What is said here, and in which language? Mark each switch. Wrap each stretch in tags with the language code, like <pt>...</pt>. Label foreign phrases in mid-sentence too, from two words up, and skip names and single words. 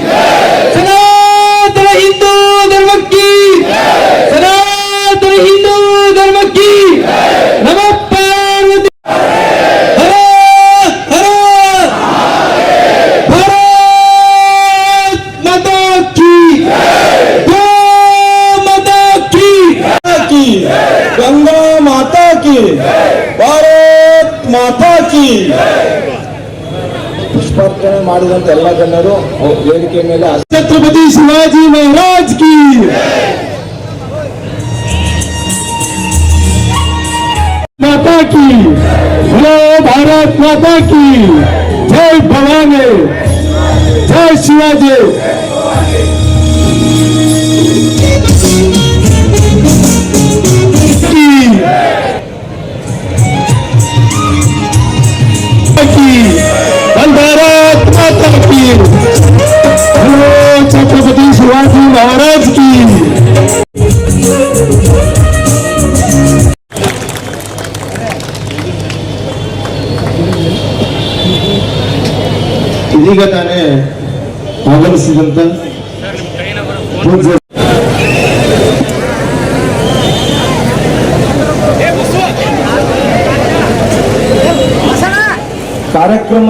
<hi>सनातन हिंदू धर्म की सनातन हिंदू धर्म की नमः पार्वती हर हर भारत माता की गो माता की गंगा माता की भारत माता की ಗೋ ಮಾತಾ ಕಿ ಗಂಗಾ ಮಾತಾ ಕಿ ಭಾರತ್ ಮಾತಾ ಕಿ.</hi> <kn>ಪುಷ್ಪಾರ್ಪಣೆ ಮಾಡಿದಂತ ಎಲ್ಲ ಗಣ್ಯರು ವೇದಿಕೆ ಮೇಲೆ</kn> <hi>छत्रपति शिवाजी महाराज की माता की बोलो भारत माता की जय भवानी जय शिवाजी. भारत माता की बोलो छत्रपति शिवाजी महाराज की.</hi> <kn>ಇದೀಗ ತಾನೇ ಆಗಮಿಸಿದಂತ ಕಾರ್ಯಕ್ರಮ</kn>